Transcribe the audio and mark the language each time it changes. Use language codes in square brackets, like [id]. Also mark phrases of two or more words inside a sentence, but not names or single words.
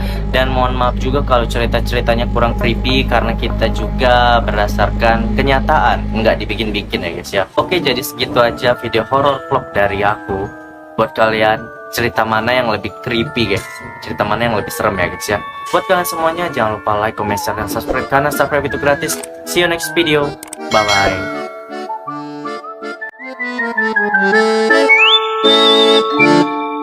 [id] Dan mohon maaf juga kalau cerita-ceritanya kurang creepy karena kita juga berdasarkan kenyataan, nggak dibikin-bikin ya guys ya. Oke, jadi segitu aja video horor vlog dari aku. Buat kalian, cerita mana yang lebih [en] creepy guys, [id] cerita mana yang lebih serem ya guys ya. Buat kalian semuanya, jangan lupa [en] like, comment, share, [id] dan subscribe karena subscribe itu gratis. [en] See you next video, bye bye.